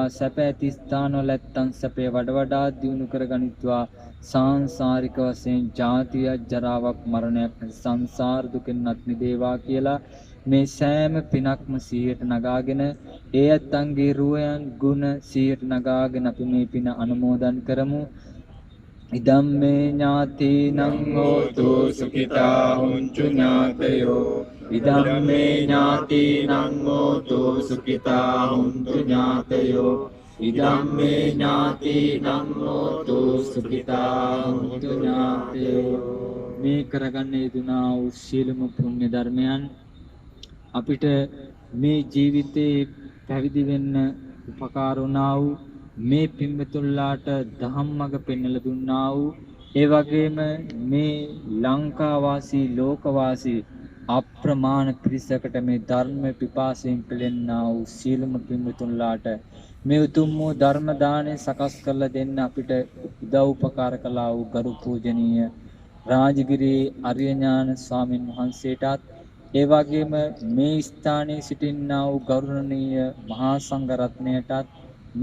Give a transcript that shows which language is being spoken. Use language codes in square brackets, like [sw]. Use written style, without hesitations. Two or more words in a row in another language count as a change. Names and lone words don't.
[si] සැප ඇති ස්ථානවල ඇත්තන් සැපේ වඩා දියුණු කරගනිත්වා. සාංසාරික වශයෙන් ජාතියක් ජරාවක් මරණයක් සංසාර දුකෙන් අත් මිදේවා කියලා මේ සෑම පිනක්ම 100ට නගාගෙන ඒ ඇත්තන්ගේ රුවයන් ගුණ 100ට නගාගෙන අපි මේ පින අනුමෝදන් කරමු. [pi] ඉදම්මේ ඥාතිනං හෝතු සුඛිතා හොන්තු ඥාතයෝ. ඉදම්මේ ඥාතිනං හෝතු සුඛිතා හොන්තු ඥාතයෝ. ඉදම්මේ ඥාතිනං හෝතු සුඛිතා හොන්තු ඥාතයෝ. [si] මේ කරගන්න යෙදුනා වූ සියලුම පුණ්‍ය ධර්මයන් අපිට මේ ජීවිතේ පැවිදි වෙන්න උපකාර වුණා වූ මේ පින්වතුන්ලාට ධම්මග පෙන්වලා දුන්නා වූ ඒ වගේම මේ ලංකා වාසී ලෝක වාසී අප්‍රමාණ පිරිසකට මේ ධර්ම පිපාසයෙන් පෙළෙන්නා වූ සීලම පින්වතුන්ලාට මේ උතුම් වූ ධර්ම දාණය සකස් කරලා දෙන්න අපිට උදව් උපකාර කළා වූ ගරු පූජනීය රාජගිරි ආර්ය ඥාන ස්වාමින් වහන්සේටත් ඒ වගේම මේ ස්ථානයේ සිටින්නා වූ ගෞරවනීය මහා සංඝ රත්නයටත්